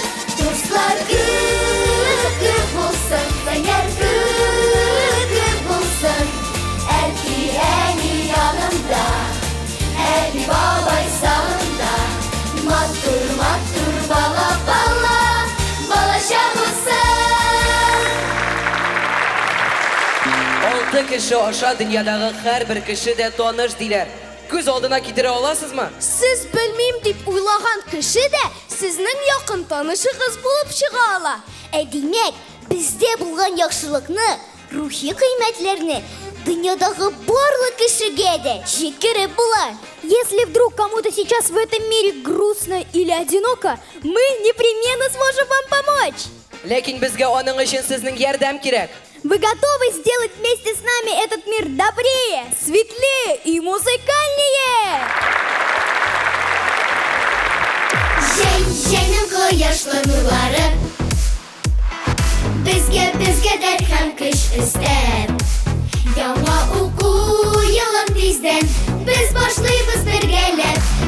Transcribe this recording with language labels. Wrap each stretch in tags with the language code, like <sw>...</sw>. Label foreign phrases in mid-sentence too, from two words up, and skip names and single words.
<tt>Дуслар күп булсын, зәңгәр күп булсын, әни янында, әби бабай сагында, матур бала, балаша булсын. 6 кеше аша дөньядагы һәрбер кеше дә таныш диләр. Күз алдына китерә аласызмы? Сіз білмейм деп уйлаган кеше дә сезнең якын танышыгыз булып чыга ала. Демәк, бездә булган яхшылыкны, рухи кыйммәтләрне дөньядагы барлык кешегә дә җиткереп була.</tt> <ru>Если вдруг кому-то сейчас в этом мире грустно или одиноко, мы непременно сможем вам помочь.</ru> <tt>Ләкин безгә аның өчен сезнең ярдәм кирәк.</tt> <ru>Вы готовы сделать вместе с нами этот мир добрее, светлее и музыкальнее?</ru> <tt>Җәйнең кояшлы нурлары, безгә дәрт һәм көч өстәп, яңа уку елын тиздән, без башлыйбыз бергәләп,</tt>